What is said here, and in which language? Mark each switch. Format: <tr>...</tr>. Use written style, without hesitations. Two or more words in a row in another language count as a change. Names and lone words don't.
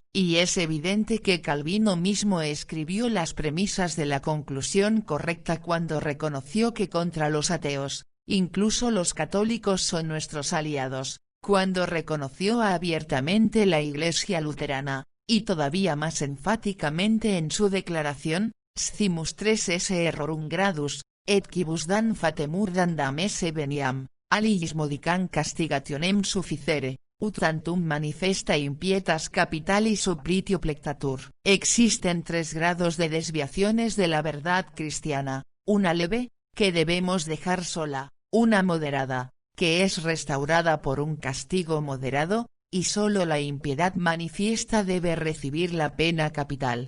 <es>Y es evidente que Calvino mismo escribió las premisas de la conclusión correcta cuando reconoció que contra los ateos, incluso los católicos son nuestros aliados, cuando reconoció abiertamente la Iglesia luterana, y todavía más enfáticamente en su declaración,</es> <la>Scimus tres esse errorum gradus, et quibus dan fatemur dandam esse veniam, aliis modicam castigationem sufficere, ut tantum manifesta impietas capitalis supplitio plectatur.</la> <es>Existen 3 grados de desviaciones de la verdad cristiana, una leve, que debemos dejar sola, una moderada, que es restaurada por un castigo moderado, y solo la impiedad manifiesta debe recibir la pena capital.</es>